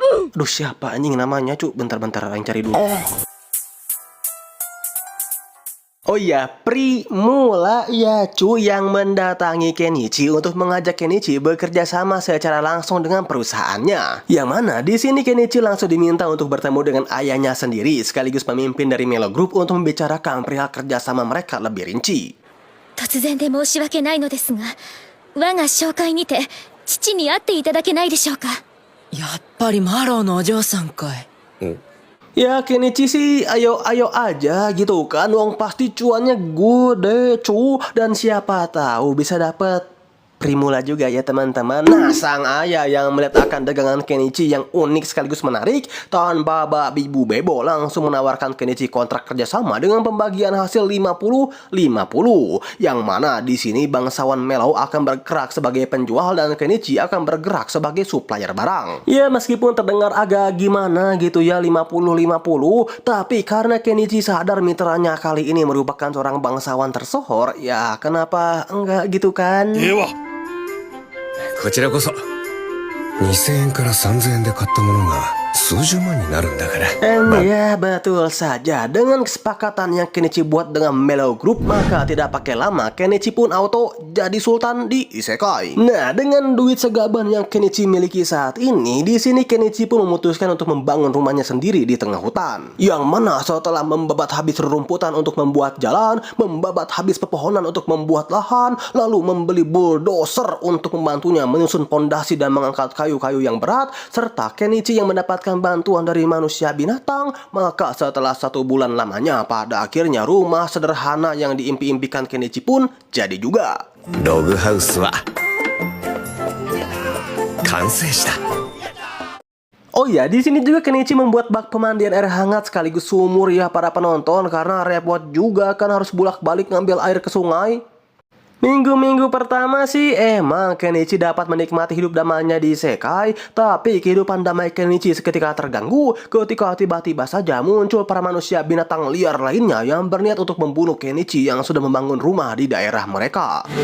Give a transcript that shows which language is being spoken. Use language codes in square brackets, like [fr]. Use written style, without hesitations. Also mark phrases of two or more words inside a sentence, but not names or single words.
[id] Aduh, siapa anjing namanya, cu? Bentar-bentar, aing cari dulu. Oh ya, Primula ya cu, yang mendatangi Kenichi untuk mengajak Kenichi bekerja sama secara langsung dengan perusahaannya. Yang mana di sini Kenichi langsung diminta untuk bertemu dengan ayahnya sendiri sekaligus pemimpin dari Melo Group untuk membicarakan perihal kerjasama mereka lebih rinci. [ja] 突然で申し訳ないのですが、我が紹介にて父に会っていただけないでしょうか。やっぱりマローのお嬢さんかい。 [id] Ya Kenichi sih ayo aja gitu kan, wong pasti cuannya gede cu, dan siapa tahu bisa dapet Primula juga ya teman-teman. Nah, sang ayah yang melihat akan dagangan Kenichi yang unik sekaligus menarik, tanpa babi bu bebo langsung menawarkan Kenichi kontrak kerjasama dengan pembagian hasil 50-50. Yang mana di sini bangsawan Melo akan bergerak sebagai penjual dan Kenichi akan bergerak sebagai supplier barang. Ya meskipun terdengar agak gimana gitu ya 50-50, tapi karena Kenichi sadar mitranya kali ini merupakan seorang bangsawan tersohor, ya kenapa enggak gitu kan? [ja] こちらこそ2000円から3000円で買ったものが数十万になるんだから。 [id] Ya betul saja, dengan kesepakatan yang Kenichi buat dengan Melo Group, maka tidak pakai lama Kenichi pun auto jadi sultan di Isekai. Nah, dengan duit segaban yang Kenichi miliki saat ini, di sini Kenichi pun memutuskan untuk membangun rumahnya sendiri di tengah hutan. Yang mana setelah membabat habis rerumputan untuk membuat jalan, membabat habis pepohonan untuk membuat lahan, lalu membeli bulldozer untuk membantunya menyusun pondasi dan mengangkat kayu-kayu yang berat, serta Kenichi yang mendapatkan bantuan dari manusia binatang, maka setelah 1 bulan lamanya pada akhirnya rumah sederhana yang diimpi-impikan Kenichi pun jadi juga. [ja] ログハウスは完成した。 [id] Oh ya, di sini juga Kenichi membuat bak pemandian air hangat sekaligus sumur ya para penonton, karena repot juga kan harus bolak-balik ngambil air ke sungai. Minggu-minggu pertama sih emang Kenichi dapat menikmati hidup damainya di Isekai, tapi kehidupan damai Kenichi seketika terganggu ketika tiba-tiba saja muncul para manusia binatang liar lainnya yang berniat untuk membunuh Kenichi yang sudah membangun rumah di daerah mereka.